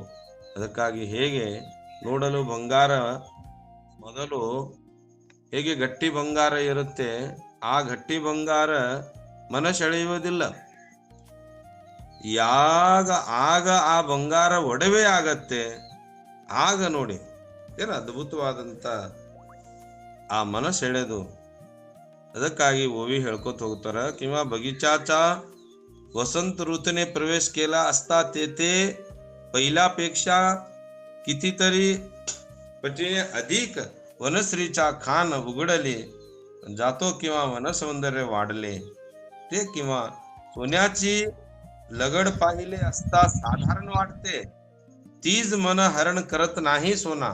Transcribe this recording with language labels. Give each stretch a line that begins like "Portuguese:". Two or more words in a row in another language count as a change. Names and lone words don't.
Kannada: ಅದಕ್ಕಾಗಿ ಹೇಗೆ ನೋಡಲು ಬಂಗಾರ ಮೊದಲು ಹೇಗೆ ಗಟ್ಟಿ ಬಂಗಾರ ಇರುತ್ತೆ, ಆ ಗಟ್ಟಿ ಬಂಗಾರ ಮನಸೆಳೆಯುವುದಿಲ್ಲ. ಆಗ ಆ ಬಂಗಾರ ಒಡವೆ ಆಗತ್ತೆ. ಆಗ ನೋಡಿ ಏನು ಅದ್ಭುತವಾದಂತ ಆ ಮನಸೆಳೆದು. ಅದಕ್ಕಾಗಿ ಓವಿ ಹೇಳ್ಕೊತ ಹೋಗ್ತಾರ,
Marathi: किंवा बगीचाचा वसंत ऋतूने प्रवेश केला असता तेथे पहिल्यापेक्षा कितीतरी पटीने अधिक वनश्रीचा खान उघडले, जातो किंवा वनसौंदर्य वाढले, ते किंवा सोन्याची लगड पाहिले असता साधारण वाटते, तीज मन हरण करत नाही सोना.